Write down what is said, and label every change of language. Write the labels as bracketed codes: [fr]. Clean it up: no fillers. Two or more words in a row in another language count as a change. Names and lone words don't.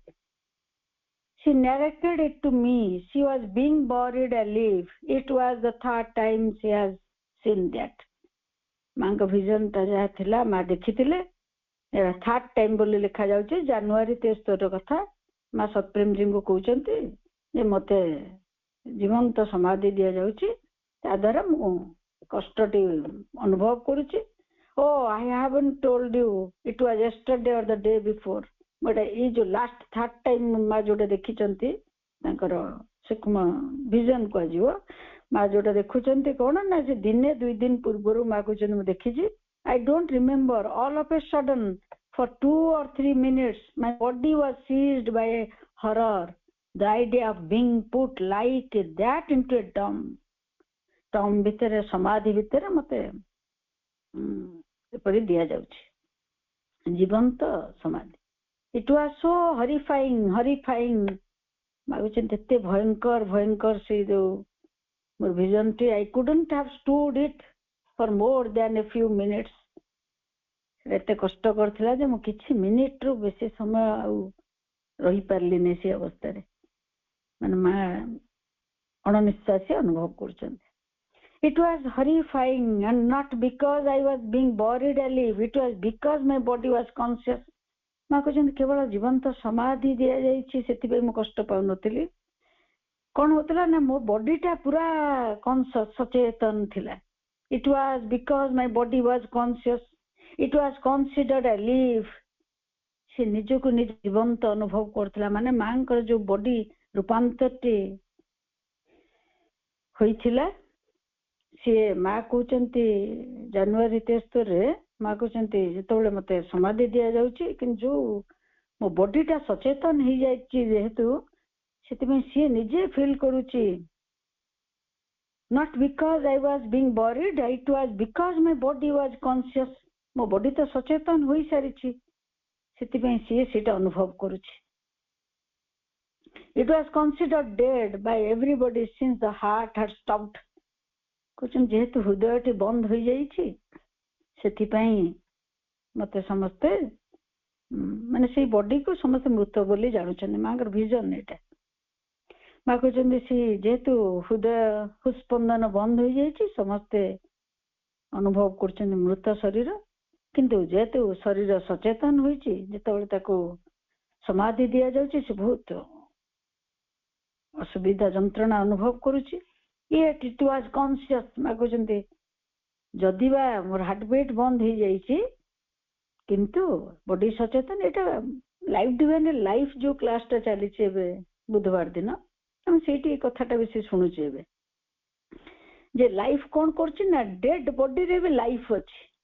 [en] She narrated it to me. She was being buried alive. It was the third time she has seen that. [or] ମାଙ୍କ ଭିଜନ ଟା ଯାହା ଥିଲା ମା ଦେଖିଥିଲେ, [en] third time [or] ବୋଲି ଲେଖା ଯାଉଛି। ଜାନୁଆରୀ 23 କଥା ମା ସତ୍ୟପ୍ରେମଜୀଙ୍କୁ କହୁଛନ୍ତି ଯେ ମତେ ଜୀବନ୍ତ ସମାଧି ଦିଆଯାଉଛି, ତା ଦ୍ୱାରା ମୁଁ କଷ୍ଟଟି ଅନୁଭବ କରୁଛି। [en] Oh, I haven't told you. It was yesterday or the day before. [or] But ଏଇ ଯୋଉ [en] last third time [or] ମା ଯୋଉଟା ଦେଖିଛନ୍ତି ତାଙ୍କର ସୂକ୍ଷ୍ମ ଭିଜନ କୁହାଯିବ। ମା ଯୋଉଟା ଦେଖୁଛନ୍ତି କଣ ନା ସେ ଦିନେ 2 ଦିନ ପୂର୍ବରୁ ମା କହୁଛନ୍ତି ମୁଁ ଦେଖିଛି। [en] I don't remember. All of a sudden, for 2 or 3 minutes, my body was seized by a horror. The idea of being put like that into a tomb. [or] Tomb ଭିତରେ ସମାଧି ଭିତରେ ମତେ ଏପରି ଦିଆଯାଉଛି ଜୀବନ୍ତ ସମାଧି। [en] It was so horrifying. [or] ଭାବୁଛନ୍ତି ଏତେ ଭୟଙ୍କର ସେଇ ଯୋଉ ମୋର ଭିଜନଟି। [en] I couldn't have stood it for more than a few minutes. [or] ଏତେ କଷ୍ଟ କରିଥିଲା ଯେ ମୁଁ କିଛି ମିନିଟରୁ ବେଶୀ ସମୟ ଆଉ ରହିପାରିଲିନି ସେ ଅବସ୍ଥାରେ। ମାନେ ମା ଅଣନିଶ୍ୱାସୀ ଅନୁଭବ କରୁଛନ୍ତି। [en] It was horrifying, and not because I was being buried alive. It was because my body was conscious. [or] ମା କହୁଛନ୍ତି କେବଳ ଜୀବନ୍ତ ସମାଧି ଦିଆଯାଇଛି ସେଥିପାଇଁ ମୁଁ କଷ୍ଟ ପାଉନଥିଲି। କଣ ହଉଥିଲା ନା ମୋ ବଡିଟା ପୁରା ସଚେତନ ଥିଲା। [en] It was because my body was conscious. It was considered alive. [or] ସେ ନିଜକୁ ନିଜ ଜୀବନ୍ତ ଅନୁଭବ କରୁଥିଲା। ମାନେ ମାଙ୍କର ଯୋଉ ବଡି ରୂପାନ୍ତରଟି ହୋଇଥିଲା, ସିଏ ମା କହୁଛନ୍ତି ଜାନୁଆରୀ 23ରେ ମା କହୁଛନ୍ତି ଯେତେବେଳେ ମତେ ସମାଧି ଦିଆଯାଉଛି କିନ୍ତୁ ଯୋଉ ମୋ ବଡିଟା ସଚେତନ ହେଇଯାଇଛି ଯେହେତୁ ସେଥିପାଇଁ ସିଏ ନିଜେ ଫିଲ୍ କରୁଛି [en] not because I was being buried, it was because my body was conscious. [or] ମୋ ବଡି ତ ସଚେତନ ହୋଇସାରିଛି ସେଥିପାଇଁ ସିଏ ସେଇଟା ଅନୁଭବ କରୁଛି। [en] It was considered dead by everybody since the heart had stopped. [or] କହୁଛନ୍ତି ଯେହେତୁ ହୃଦୟଟି ବନ୍ଦ ହୋଇଯାଇଛି ସେଥିପାଇଁ ମତେ ସମସ୍ତେ ମାନେ ସେଇ ବଡିକୁ ସମସ୍ତେ ମୃତ ବୋଲି ଜାଣୁଛନ୍ତି। ମାଙ୍କର ଭିଜନ ଏଇଟା। ମା କହୁଛନ୍ତି ସେ ଯେହେତୁ ହୃଦସ୍ପନ୍ଦନ ବନ୍ଦ ହୋଇଯାଇଛି ସମସ୍ତେ ଅନୁଭବ କରୁଛନ୍ତି ମୃତ ଶରୀର, କିନ୍ତୁ ଯେହେତୁ ଶରୀର ସଚେତନ ହୋଇଛି ଯେତେବେଳେ ତାକୁ ସମାଧି ଦିଆଯାଉଛି ସେ ବହୁତ ଅସୁବିଧା ଯନ୍ତ୍ରଣା ଅନୁଭବ କରୁଛି। [en] Yet it was conscious. [or] ମା କହୁଛନ୍ତି ଯଦି ବା ମୋର ହାର୍ଟବିଟ୍ ବନ୍ଦ ହେଇଯାଇଛି କିନ୍ତୁ ବଡି ସଚେତନ। ଏଇଟା ଲାଇଫ ଡିଭାଇନ ଲାଇଫ ଯୋଉ କ୍ଲାସଟା ଚାଲିଛି ଏବେ ବୁଧବାର ଦିନ ଆମେ ସେଇଠି ଏ କଥାଟା ବେଶୀ ଶୁଣୁଛୁ ଏବେ ଯେ ଲାଇଫ କଣ କରୁଛି ନା [en] dead bodyରେ [or] ବି ଲାଇଫ ଅଛି।